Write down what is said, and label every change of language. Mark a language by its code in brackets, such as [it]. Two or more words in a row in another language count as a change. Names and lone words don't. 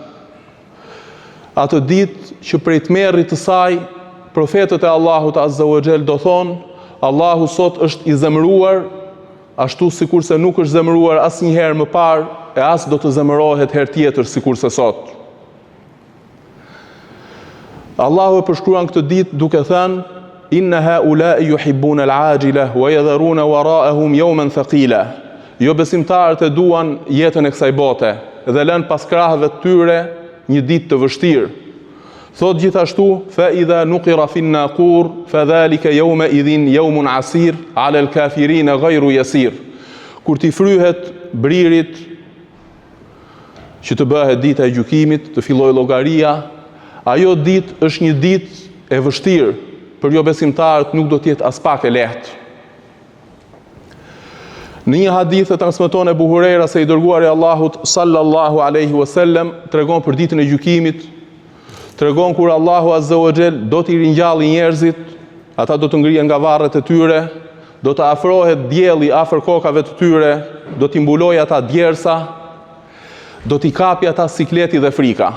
[sq] Atë ditë që prej tmerrit të saj, profetët e Allahut [ar] عز وجل [sq] do thonë, Allahu sot është i zemëruar, ashtu sikurse nuk është zemëruar asnjëherë më parë, e as do të zemërohet herë tjetër sikurse sot. Allahu e përshkruan këtë ditë duke thënë: [ar] إن هؤلاء يحبون العاجلة ويذرون وراءهم يوما ثقيلا. [sq] Jo besimtarët e duan jetën e kësaj bote dhe lën pas krahëve të tyre një ditë të vështirë. Thot gjithashtu: [ar] فإذا نقر في الناقور فذلك يومئذ يوم عسير على الكافرين غير يسير. [sq] Kur t'i fryhet bririt që të bëhet dita e gjykimit, të fillojë llogaria, ajo ditë është një ditë e vështirë, për jo besimtarët nuk do t'jetë as pak e lehtë. Në një hadith e transmeton Ebu Hurajra se i dërguari i Allahut [ar] صلى الله عليه وسلم [sq] tregon për ditën e gjykimit, tregon kur Allahu [ar] عز وجل [sq] do t'i ringjallë njerëzit, ata do të ngrihen nga varret e tyre, do të afrohet dielli afër kokave të tyre, do t'i mbulojë ata djersa, do t'i kapi ata sikleti dhe frika.